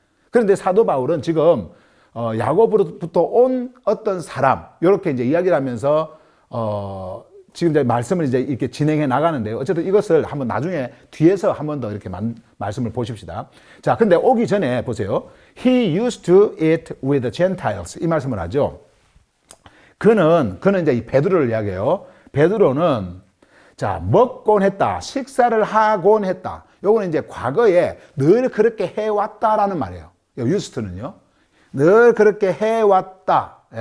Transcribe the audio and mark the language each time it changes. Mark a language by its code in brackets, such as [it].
[ko] 그런데 사도 바울은 지금 야고보로부터 온 어떤 사람, 이렇게 이제 이야기를 하면서 지금 이제 말씀을 이제 이렇게 진행해 나가는데요. 어쨌든 이것을 한번 나중에 뒤에서 한 번 더 이렇게 말씀을 보십시다. 자, 근데 오기 전에 보세요. [en] He used to eat with the Gentiles. [ko] 이 말씀을 하죠. 그는 이제 이 베드로를 이야기해요. 베드로는 자, 먹곤 했다. 식사를 하곤 했다. 요거는 이제 과거에 늘 그렇게 해왔다라는 말이에요. used to는요. 늘 그렇게 해왔다.